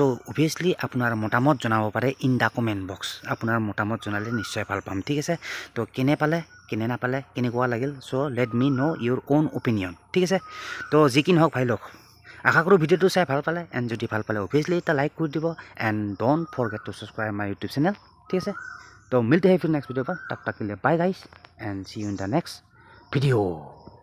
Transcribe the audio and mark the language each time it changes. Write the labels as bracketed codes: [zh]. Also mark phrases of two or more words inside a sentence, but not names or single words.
[as] অভিয়াছলি আপোনাৰ মতামত জনাব পাৰে [en] in the comment box [as] আপোনাৰ মতামত জনালে নিশ্চয় ভাল পাম ঠিক আছে তো কেনে পালে কেনে নাপালে কেনেকুৱা লাগিল [en] so let me know your own opinion [as] ঠিক আছে তো যি কি নহওক ভাই লোক আশা কৰোঁ ভিডিঅ'টো চাই ভাল পালে এণ্ড যদি ভাল পালে অভিয়াছলি এটা লাইক কৰি দিব [en] and don't forget to subscribe my YouTube channel [as] ঠিক আছে [hi] तो मिलते हैं फिर नेक्स्ट वीडियो पर तब तक के लिए बाय गाइस [en] and see you in the next video